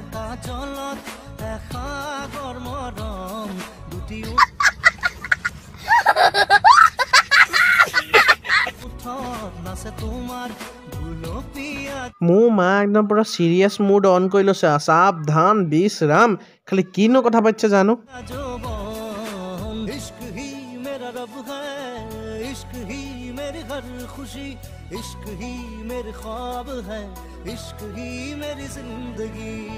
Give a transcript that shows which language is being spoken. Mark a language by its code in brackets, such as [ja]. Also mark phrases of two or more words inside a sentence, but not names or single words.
[as] মোৰ মা একদম পুৰা সিৰিয়াস মুড অন কৰি লৈছে সাৱধান বিশ্ৰাম খালি কিনো কথা পাতিছে জানো [hi] इश्क ही मेरी हर खुशी इश्क ही मेरे ख्वाब है इश्क ही मेरी जिंदगी